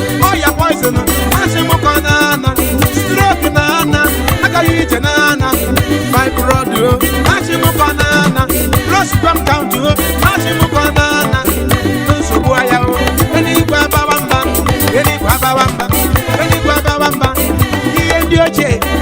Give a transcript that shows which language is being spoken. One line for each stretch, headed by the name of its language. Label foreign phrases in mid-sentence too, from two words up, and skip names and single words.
Igbo: Ọya poison, asị m ka ọ na-ana. Stroke na-ana, agaghị ije na-ana. Fibroid, o, asị m ka ọ na-ana.
English: Low sperm count,
Igbo: o, asị m ka ọ na-ana. Nsogbu aya, o, eluigwe abawa mba, eluigwe abawa mba, eluigwe abawa mba. Ihe ndị ochie